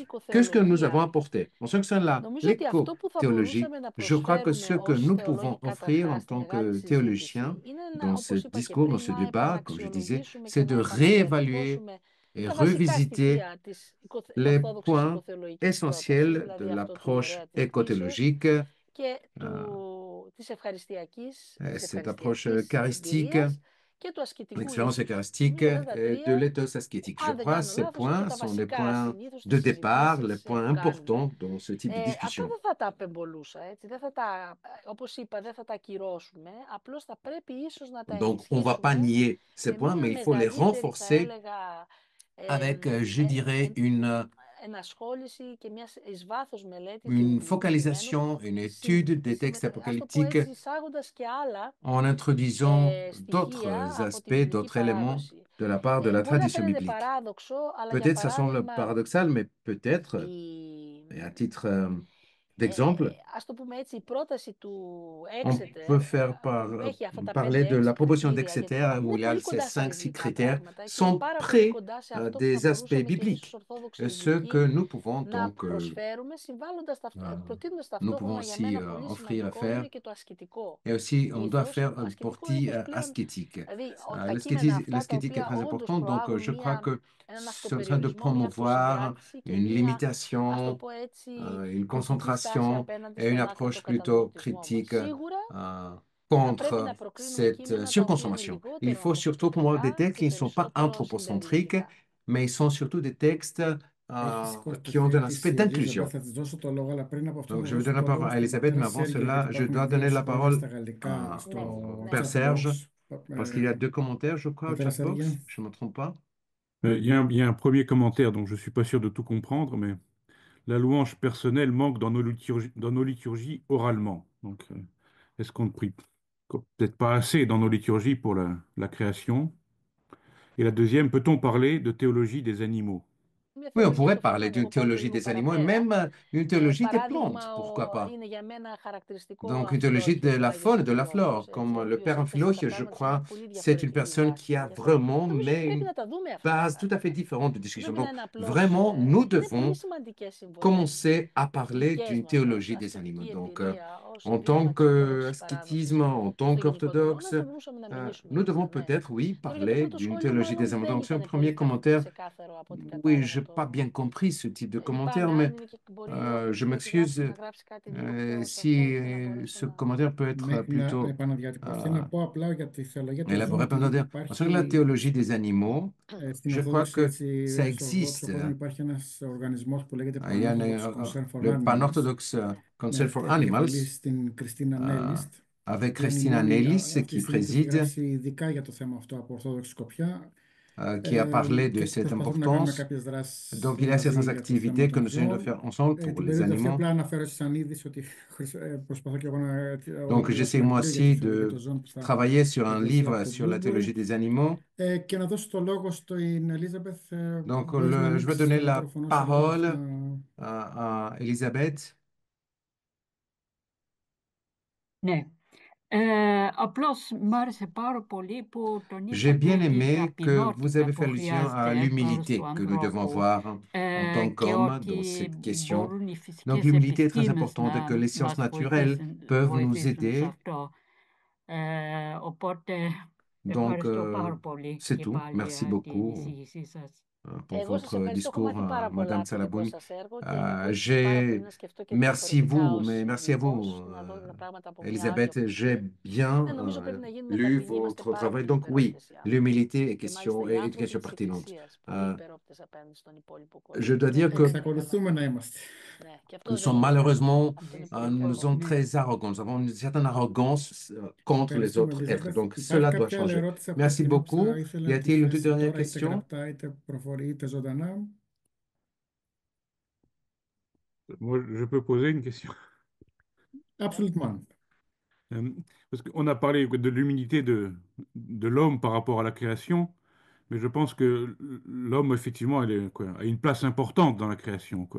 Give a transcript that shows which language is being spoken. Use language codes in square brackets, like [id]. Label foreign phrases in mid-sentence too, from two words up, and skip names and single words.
[fr] Qu'est-ce que nous avons apporté? En ce qui concerne l'éco-théologie, je crois que ce que nous pouvons offrir en tant que théologiciens dans ce discours, dans ce débat, comme je disais, c'est de réévaluer et revisiter les points essentiels de l'approche écothéologique, cette approche eucharistique, l'expérience eucharistique et de l'éthos ascétique. Je crois que ces points sont les points de départ, les points importants dans ce type de discussion. [el] Απλά δεν θα τα απεμπολούσα, έτσι. Δεν θα τα, όπως είπα, δεν θα τα ακυρώσουμε. Απλώς θα πρέπει ίσως να τα [fr] Donc, on ne va pas [el] ενισχύσουμε [fr] nier ces [el] με [fr] points, [el] μια [fr] mais il faut les [el] μεγαλύτερη, θα [fr] renforcer [el] έλεγα, [fr] avec, je dirais, [el] ενασχόληση και μια εις βάθος μελέτη [fr] une [el] του κειμένου, [fr] focalisation, une étude des textes [el] ας το πω έτσι, [fr] apocalyptiques [el] εισάγοντας και άλλα [fr] en introduisant [el] στοιχεία [fr] d'autres [el] από τη [fr] aspects, [el] βιβλική [fr] d'autres éléments [el] παράδοση. [fr] de la part de la [el] Μπορεί να [fr] tradition [el] φαίνεται [fr] biblique. [el] παράδοξο, αλλά για [fr] Peut-être ça semble [el] παράδειγμα [fr] paradoxal, mais peut-être, et à titre d'exemple, [el] ας το πούμε έτσι, η πρόταση του [fr] on Exeter peut [el] που έχει αυτά τα [fr] parler de 5-6 la proposition [el] κριτήρια, [fr] d'Exeter où [el] είναι [fr] il y a [el] πολύ [fr] ces [el] κοντά στα 5-6 βιβλικά [fr] critères, [el] πράγματα και είναι [fr] sont [el] πάρα πολύ [fr] près [el] κοντά σε αυτό που [fr] des [el] θα [fr] aspects [el] μπορούσαμε και εμείς ως [fr] bibliques, [el] Ορθόδοξοι [fr] ce que [el] Ελληνικοί [fr] nous pouvons [el] να [fr] donc [el] προσφέρουμε προτείνοντας [fr] nous pouvons [el] ταυτόχρονα για [fr] aussi [el] μένα πολύ [fr] offrir à [el] σημαντικό [fr] faire. [el] είναι και το ασκητικό. [fr] Et aussi, on doit [el] Ήθος, [fr] faire [el] το [fr] un [el] ασκητικό [fr] porti [el] ήθος πλέον, [fr] ascétique. [el] δηλαδή τα κείμενα αυτά τα [fr] L'ascétique est [el] οποία [fr] très [el] όντως [fr] important, donc [el] προάγουν [fr] je crois que [el] έναν [fr] c'est en train de [el] αυτοπεριορισμό, μια [fr] promouvoir [el] αυτοσυγκράτηση και [fr] une [el] μια, ας το [fr] limitation, [el] πω έτσι, [fr] une [el] κριτική στάση [fr] concentration [el] απέναντι [fr] et une [el] στον [fr] approche [el] άκρητο [fr] plutôt [el] καταναλωτισμό μας. [fr] critique [el] Σίγουρα θα πρέπει [fr] contre [el] να προκρίνουμε [fr] cette [el] κείμενα τα οποία είναι [fr] surconsommation. Il [el] λιγότερο [fr] faut surtout promouvoir des [el] ανθρωποκεντρικά [fr] textes [el] και [fr] qui ne sont pas [el] περισσότερο [fr] anthropocentriques, [el] συμπεριληπτικά. [fr] mais ils sont surtout des textes [el] Έχει [fr] qui ont un [el] τοποθετήσει [fr] aspect [el] η Ελίζαμπεθ, [fr] d'inclusion. [el] θα της δώσω το λόγο, αλλά πριν από αυτό [fr] Donc, [el] θα [fr] je vais [el] δώσω [fr] donner la [el] το [fr] parole [el] λόγο [fr] à [el] στον [fr] Elisabeth, mais [el] πατέρα [fr] avant [el] Σέργιο, γιατί [fr] cela, je dois [el] υπάρχουν δύο [fr] donner la [el] σχόλια [fr] parole [el] στα γαλλικά στο [fr] au Père [el] chat [fr] Serge, [el] box. [fr] parce qu'il y a deux commentaires, je crois, au [el] Πατέρα [fr] chat box, [el] Σέργιο. [fr] je ne me trompe pas. Il y a un premier commentaire dont je ne suis pas sûr de tout comprendre, mais la louange personnelle manque dans nos liturgies oralement. Donc, est-ce qu'on ne prie peut-être pas assez dans nos liturgies pour la création? Et la deuxième, peut-on parler de théologie des animaux? [el] Μια [fr] Oui, on [el] θεωρία [fr] pourrait [el] στο θέμα, [fr] parler [el] αν [fr] d'une [el] εγώ πάω και [fr] théologie [el] λίγο [fr] des animaux et [el] παραπέρα. [fr] même une théologie des plantes, [el] Παράδειγμα, [fr] pourquoi pas? [el] είναι για μένα χαρακτηριστικό [fr] Donc, [el] ο [fr] une théologie de [el] Αμφιλόχιος, ο [fr] la [el] Άγιος [fr] faune et de la [el] Αμφιλόχιος, [fr] flore, [el] έτσι, ο [fr] comme le [el] οποίος [fr] Père [el] έθεσε τα [fr] Amphiloche, je [el] πράγματα σε μια [fr] crois, [el] πολύ [fr] c'est une [el] διαφορετική [fr] personne qui [el] βάση. [fr] a [el] Και [fr] vraiment, [el] νομίζω ότι [fr] mais [el] πρέπει [fr] une [el] να τα δούμε αυτά τα [fr] base tout à fait [el] πράγματα. [fr] différente de [el] Δεν [fr] discussion. [el] πρέπει να [fr] Donc, [el] είναι απλώς, [fr] vraiment, nous [el] είναι πολύ [fr] devons [el] σημαντικές συμβολές [fr] commencer à parler [el] δικές [fr] d'une [el] μου απλώς, [fr] théologie des animaux. [el] ασκητική [fr] Donc, [el] εμπειρία ως [fr] en tant [el] επίδομα της Ορθόδοξης [fr] qu'ascétisme, [el] παράδοσης [fr] en tant [el] στο γενικό των [fr] qu'orthodoxe, [el] αιώνων, θα μπορούσαμε να μιλήσουμε [fr] nous [el] για [fr] devons [el] αυτά, ναι. [fr] peut-être, oui, [el] Τώρα για το [fr] parler [el] πρώτο [fr] d'une [el] σχόλιο [fr] théologie [el] μάλλον [fr] des animaux. [el] δεν [fr] Donc, c'est un [el] ήταν πολύ [fr] premier commentaire. [el] ξεκάθαρο από ό,τι [fr] Oui, je [el] κατάλαβα [fr] n'ai pas [el] το. [fr] bien compris ce type de commentaire, [el] Λυπάμαι [fr] mais [el] αν είναι και μπορεί όποιος [fr] je [el] το έχει γράψει [fr] m'excuse [el] να γράψει κάτι λίγο πιο σαφές [fr] si [el] για να μπορέσω [fr] ce [el] να... [fr] commentaire peut être [el] Μέχρι να [fr] plutôt [el] επαναδιατυπωθεί, να πω απλά για τη θεολογία του ζώου [fr] élaboré. [el] ότι [fr] En ce qui concerne la [el] υπάρχει [fr] théologie des animaux, [el] στην [fr] je crois [el] Ορθόδοξη, [fr] que [el] έτσι, [fr] ça [el] στο Ορθόδοξο [fr] existe. [el] κόσμο υπάρχει ένας οργανισμός που λέγεται [fr] Il y a [el] Pan-Orthodox Concern for [fr] le [el] Animals [fr] Pan-Orthodox Council [el] με [fr] for [el] επικεφαλή [fr] Animals [el] στην Κριστίνα euh, Νέλιστ, η [fr] avec [el] οποία είναι η [fr] Christina [el] μόνη [fr] Nellis [el] αυτή τη [fr] qui [el] στιγμή που έχει [fr] préside, [el] γράψει ειδικά για το θέμα αυτό από Ορθόδοξη σκοπιά [fr] qui a parlé de [el] και [fr] cette [el] προσπαθούμε να κάνουμε [fr] importance. [el] κάποιες δράσεις [fr] Donc, il y a [el] μαζί [fr] certaines [el] για το θέμα [fr] activités que [el] των [fr] nous essayons de [el] ζώων. [fr] faire ensemble pour [el] Την [fr] les [el] περίοδο αυτή [fr] animaux. [el] απλά αναφέρω σαν είδηση ότι προσπαθώ και εγώ να [fr] Donc, [el] ολοκληρώσω [fr] j'essaie [el] ένα [fr] moi [el] βιβλίο για τη [fr] aussi [el] θεολογία [fr] de [el] των ζώων που θα [fr] travailler sur un [el] εκδοθεί [fr] livre [el] από το [fr] sur la théologie [el] Bloomsbury. [fr] des animaux. [el] Και να δώσω το λόγο στην Ελίζαμπεθ. [fr] Donc, [el] Μπορείς να [fr] je vais [el] ανοίξεις [fr] donner [el] το [fr] la [el] μικρόφωνο σου λίγο [fr] parole [el] να... [fr] à Elisabeth. [el] Ναι. Απλώς μ' άρεσε πάρα πολύ που [fr] J'ai [el] τονίσατε [fr] bien [el] την [fr] aimé que vous [el] ταπεινότητα [fr] avez [el] που [fr] fait allusion à [el] χρειάζεται προς [fr] l'humilité [el] του [fr] que nous devons [el] ανθρώπου [fr] avoir en tant [el] και [fr] qu'hommes dans [el] ότι [fr] cette question. [el] μπορούν οι [fr] Donc [el] φυσικές [fr] l'humilité est très [el] επιστήμες [fr] importante et que [el] να [fr] les sciences [el] μας [fr] naturelles peuvent nous [el] βοηθήσουν σε [fr] aider. [el] αυτό. Οπότε [fr] Donc [el] ευχαριστώ πάρα πολύ [fr] c'est [el] και [fr] tout. [el] πάλι [fr] Merci [el] για την [fr] beaucoup [el] εισήγησή σας. [fr] pour [el] Εγώ σας [fr] votre [el] ευχαριστώ. Έχω [fr] discours, [el] μάθει πάρα πολλά [fr] Madame [el] από το δικό [fr] Salabouni. [el] σας έργο και με βοήθησε πάρα πολύ να σκεφτώ και [fr] Merci [el] διαφορετικά [fr] vous, [el] ως [fr] mais merci à vous, [el] ειδικός, να δω τα πράγματα από μια άλλη [fr] Elisabeth. J'ai [el] οπτική. [fr] bien [el] Ναι, νομίζω πρέπει να γίνουμε [fr] lu [el] ταπεινοί. Είμαστε [fr] votre [el] πάρα [fr] travail. [el] πολύ [fr] Donc oui, [el] υπερόπτες οι άνθρωποι. [fr] l'humilité est [el] Και μάλιστα οι [fr] une [el] άνθρωποι [fr] question [el] της [fr] pertinente. [el] Εκκλησίας. Πολύ υπερόπτες απέναντι στον υπόλοιπο [fr] Je [el] κόσμο. [fr] dois [el] Και [fr] dire [el] αυτό [fr] que [el] είναι θέμα. Εξακολουθούμε να είμαστε. Ναι, και αυτό [fr] nous [el] δεν [fr] sommes [el] είναι καλό. [fr] malheureusement, [el] Αυτό είναι [fr] nous [el] πολύ [fr] sommes [el] κακό. [fr] très arrogants. Nous avons une certaine arrogance contre les [el] Ευχαριστούμε, [fr] autres êtres. [el] Ελίζαμπεθ. [fr] Donc [el] Υπάρχει [fr] cela doit [el] κάποια άλλη [fr] changer. [el] ερώτηση από [fr] Merci [el] την [fr] beaucoup. [el] όποια ήθελε [fr] Y [el] να τη [fr] a-t-il une toute [el] θέσει [fr] dernière [el] τώρα, είτε [fr] question? [el] γραπτά, είτε προφορή, είτε ζωντανά? [fr] Moi, je peux poser une question. Absolument. Euh, Parce qu'on a parlé de l'humilité de l'homme par rapport à la création, mais je pense que l'homme, effectivement, a une place importante dans la création, quoi.